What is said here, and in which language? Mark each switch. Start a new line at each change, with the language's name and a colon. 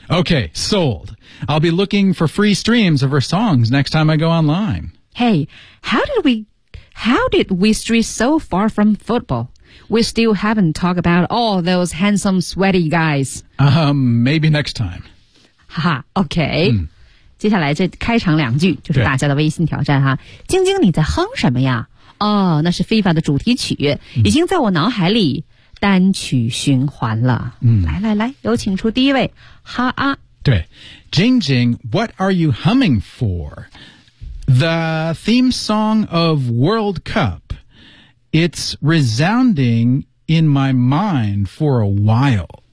English: Okay, sold. I'll be looking for free streams of her songs next time I go online. Hey, how did we stray so far from football? We still haven't talked about all those handsome, sweaty guys. Maybe next time. Haha, okay. Mm.
Chinese: 接下来这开场两句就是大家的微信挑战哈。晶晶你在哼什么呀哦，那是非法的主题曲，已经在我脑海里单曲循环了。嗯，来来来，有请出第一位哈啊。
English: 对 Jing Jing, what are you humming for? The theme song of World Cup. It's resounding in my mind for a while.